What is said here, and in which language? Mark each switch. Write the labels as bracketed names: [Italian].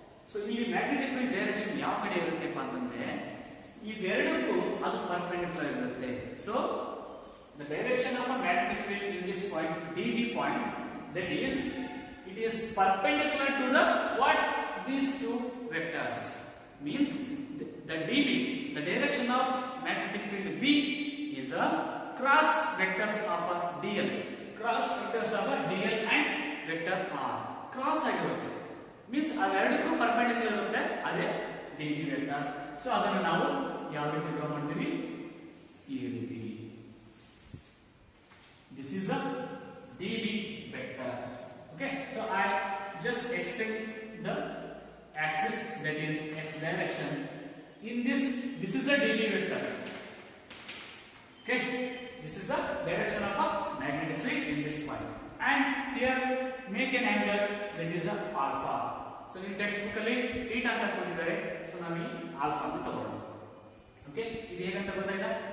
[Kannada] So ಇಲ್ಲಿ magnetic field direction ಯಾವ ಕಡೆ ಇರುತ್ತೆಪ್ಪ ಅಂತಂದ್ರೆ ಇವೆರಡಕ್ಕೂ ಅದು ಪರ್ಪೆಂಡಿಕ್ಯುಲರ್ ಇರುತ್ತೆ. [English] So the direction of a magnetic field in this point dB point, that is it is perpendicular to the what? These two vectors. Means the dB, the direction of magnetic field B is a cross vectors of a dl. Cross vectors of a dl and vector r. Cross [Kannada] ಆಗಿರುತ್ತೆ. Means ಅವೆರಡಕ್ಕೂ perpendicular ಇರುತ್ತೆ. ಅದೇ dB vector. So ಅದನ್ನು ನಾವು ಯಾವ ರೀತಿ draw ಮಾಡ್ತೀವಿ? ಈ ರೀತಿ. [English] This is the dB vector. Okay, so I just extend the axis, that is x direction. In this is the dB vector. Okay, this is the direction of a magnetic field in this point. And here make an angle, that is a alpha. [Kannada] So in textbook ಅಲ್ಲಿ theta ಅಂತ ಕೊಟ್ಟಿದ್ದಾರೆ. So ನಾವು ಈ alpha ಅನ್ನು ತಗೊಳ್ಳೋಣ. Okay, ಇದು ಹೇಗಂತ ಗೊತ್ತಾಯ್ತಾ?